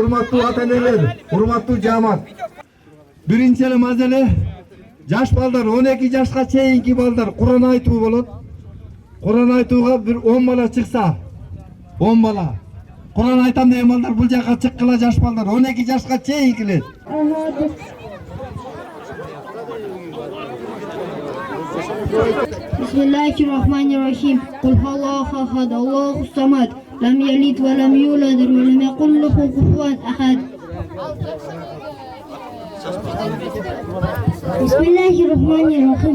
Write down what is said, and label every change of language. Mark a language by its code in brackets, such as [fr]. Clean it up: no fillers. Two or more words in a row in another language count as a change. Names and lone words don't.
[ky] Урматтуу ата-энелер, урматтуу жамаат. Биринчи эле маселе жаш балдар 12 жашка чейинки балдар Куран айтуу болот. Куран айтууга бир 10 бала чыкса, 10 бала. Куран айтам деген балдар бул жака чыккыла жаш балдар 12 жашка чейинкилер. [ar] بسم الله الرحمن الرحيم. قل هو الله أحد الله الصمد لم يلد ولم يولد ولم يكن له كفوا أحد. بسم الله الرحمن الرحيم.